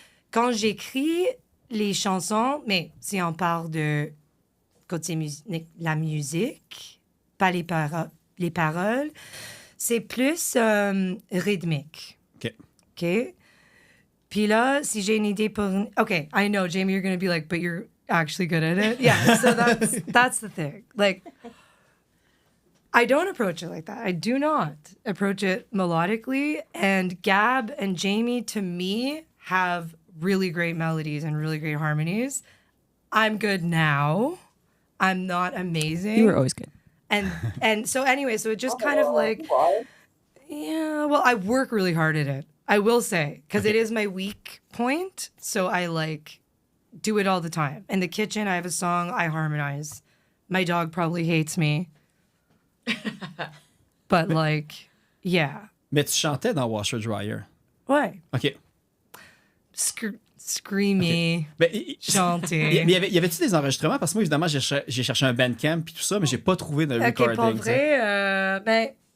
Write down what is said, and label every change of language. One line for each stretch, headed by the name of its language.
French: Quand j'écris les chansons, mais si on parle de côté la musique, pas les paroles, c'est plus rythmique. OK? Puis là, si j'ai une idée pour...
English: OK, I know, Jamie, you're going to be like, but you're actually good at it. Yeah, so that's the thing. Like, I don't approach it like that. I do not approach it melodically. And Gab and Jamie, to me, have really great melodies and really great harmonies. I'm good now. I'm not amazing. You were always good. And so anyway, so it just kind of like... Yeah, well, I work really hard at it. I will say, because it is my weak point. So I like do it all the time. In the kitchen, I have a song, I harmonize. My dog probably hates me. But like, yeah.
French: Mais tu chantais dans Washer Dryer. Ouais. OK. Screamy, chanter. Mais y avait-tu des enregistrements? Parce que moi, évidemment, j'ai cherché un Bandcamp et tout ça, mais j'ai pas trouvé de recording. Pour vrai, ben...